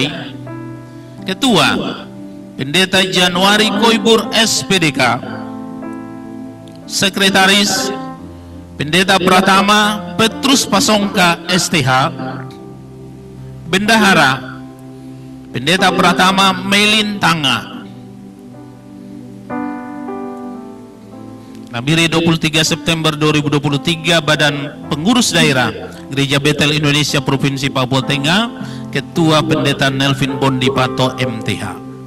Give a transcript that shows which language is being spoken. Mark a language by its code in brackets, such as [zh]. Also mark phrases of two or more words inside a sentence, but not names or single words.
[id] Ketua Pendeta Januari Koibur SPDK. Sekretaris Pendeta Pratama Petrus Pasongka STH. Bendahara Pendeta Pratama Melin Tanga. Nabiri 23 September 2023 Badan Pengurus Daerah Gereja Betel Indonesia Provinsi Papua Tengah. Ketua Pendeta Nelvin Bondipato MTH.